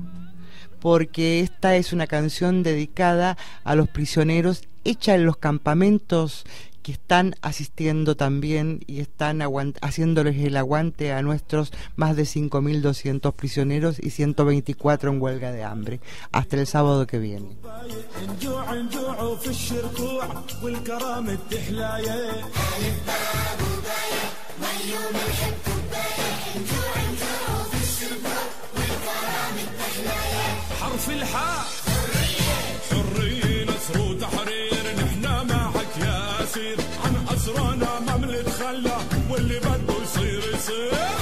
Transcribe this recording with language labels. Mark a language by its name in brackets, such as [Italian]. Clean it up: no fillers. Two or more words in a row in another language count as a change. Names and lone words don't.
[Spanish] Porque esta es una canción dedicada a los prisioneros, hecha en los campamentos que están asistiendo también y están haciéndoles el aguante a nuestros más de 5.200 prisioneros y 124 en huelga de hambre. Hasta el sábado que viene. [Arabic] نجوع نجوع في الشركوع والكرامة تحلايا حرف الحاء حرية نصر وتحرير نحنا معك يا أسير عن أسرانا ما بنتخلى واللي بده يصير يصير